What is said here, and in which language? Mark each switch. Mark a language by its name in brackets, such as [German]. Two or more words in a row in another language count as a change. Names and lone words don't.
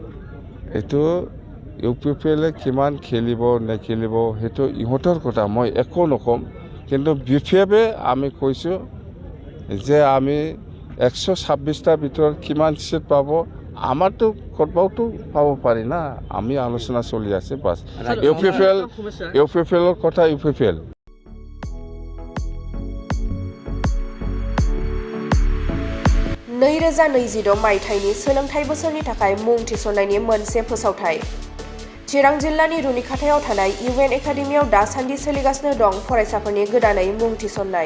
[Assamese] এইটো UPPL কিমান খেলিব নেখেলিব সেইটো ইহঁতৰ কথা মই একো নকম কিন্তু BPFে আমি কৈছোঁ যে আমি 126টা ভিতৰত কিমান সিট পাব আমাৰতো ক'ৰবাতো পাব পাৰি না আমি আলোচনা চলি আছে বাছ UPPLৰ কথা UPPL [Bodo] नैरोजा 26 मायथाइनि सोलोंथाइ बोसोरनि थाखाय मुं थिसननायनि मोनसे फोसावथाय चिरां जिल्लानि रुनिखाथायाव थानाय UN एकाडेमियाव दासान्दि सोलिगासिनो दं फरायसाफोरनि गोदानै मुं थिसननाय